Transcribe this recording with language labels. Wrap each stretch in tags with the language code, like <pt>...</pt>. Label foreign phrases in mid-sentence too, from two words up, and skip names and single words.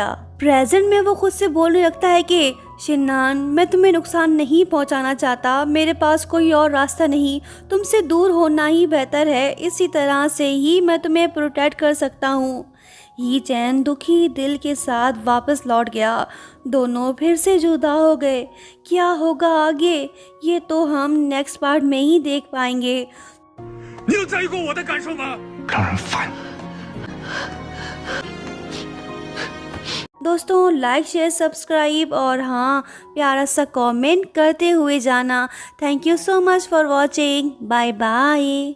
<hi>प्रेजेंट में वो खुद से बोलने लगता है कि शिनान, मैं तुम्हें नुकसान नहीं पहुंचाना चाहता, मेरे पास कोई और रास्ता नहीं, तुमसे दूर होना ही बेहतर है। इसी तरह से ही मैं तुम्हें प्रोटेक्ट कर सकता हूँ। ही चैन दुखी दिल के साथ वापस लौट गया। दोनों फिर से जुदा हो गए। क्या होगा आगे, ये तो हम</hi> <en>next part</en> <hi>में ही देख पाएंगे।</hi> <zh>你有在意过我的感受吗？让人烦。</zh> <hi>दोस्तों</hi> <en>like share subscribe</en> <hi>और हाँ प्यारा सा कमेंट करते हुए जाना।</hi> <en>thank you so much for watching. bye bye.</en>